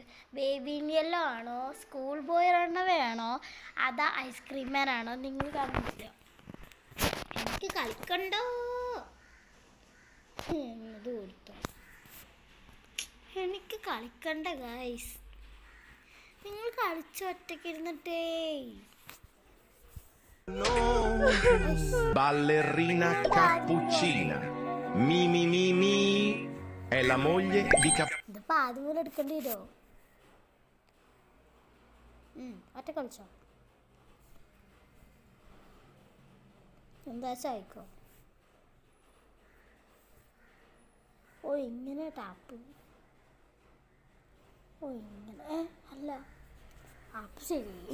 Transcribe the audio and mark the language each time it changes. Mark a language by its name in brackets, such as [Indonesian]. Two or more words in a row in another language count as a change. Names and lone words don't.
[Malayalam] ബേബി യെല്ലോ ആണോ, സ്കൂൾ ബോയ് റണ്ണവേ ആണോ, അതാ ഐസ്ക്രീം മാൻ ആണോ? നിങ്ങൾ കാണുന്നില്ല. എനിക്ക് കളിക്കണ്ടോ എന്നത് കൊടുത്തോ. എനിക്ക് കളിക്കണ്ട ഗൈസ്. നിങ്ങൾ കളിച്ച് ഒറ്റയ്ക്ക് ഇരുന്നിട്ടേ. [Italian] Ballerina Cappuccina. Mimi Mimi è la moglie di Cappuccino. [Malayalam] ഇതിപ്പോ ആദ്യം പോലെ എടുക്കേണ്ടി വരുമോ? ഒറ്റ കളിച്ചോ, എന്താ ചായക്കോ? ഓ ഇങ്ങനെ ടാപ്പ്, ഓ ഇങ്ങനെ അല്ല അപ്പം ശരി.